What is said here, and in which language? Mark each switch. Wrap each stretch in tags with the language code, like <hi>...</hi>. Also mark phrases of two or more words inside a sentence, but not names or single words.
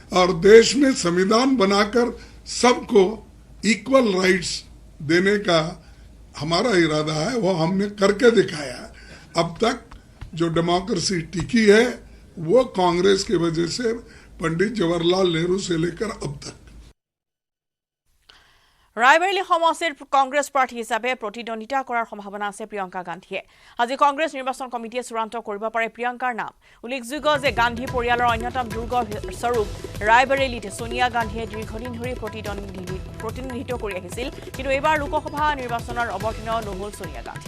<hi>और देश में संविधान बनाकर सबको</hi> <en>equal rights</en> <hi>देने का हमारा इरादा है, वो हमने करके दिखाया है। अब तक जो डेमोक्रेसी टिकी है वो कांग्रेस की वजह से पंडित जवाहरलाल नेहरू से लेकर अब तक।</hi> <as>रायबरेली समষ্টিৰ কংগ্ৰেছ প্ৰাৰ্থী হিচাপে প্ৰতিদ্বন্দ্বিতা কৰাৰ সম্ভাৱনা আছে প্ৰিয়ংকা গান্ধীয়ে। আজি কংগ্ৰেছ নিৰ্বাচন কমিটিয়ে চূড়ান্ত কৰিব পাৰে প্ৰিয়ংকাৰ নাম। উল্লেখযোগ্য যে গান্ধী পৰিয়ালৰ অন্যতম দুৰ্গ স্বৰূপ ৰায়বৰেলীত সোনিয়া গান্ধীয়ে দীৰ্ঘদিন ধৰি প্ৰতিনিধিত্ব কৰি আহিছিল, কিন্তু এইবাৰ লোকসভা নিৰ্বাচনৰ অৱতীৰ্ণ নহল সোনিয়া গান্ধী।</as>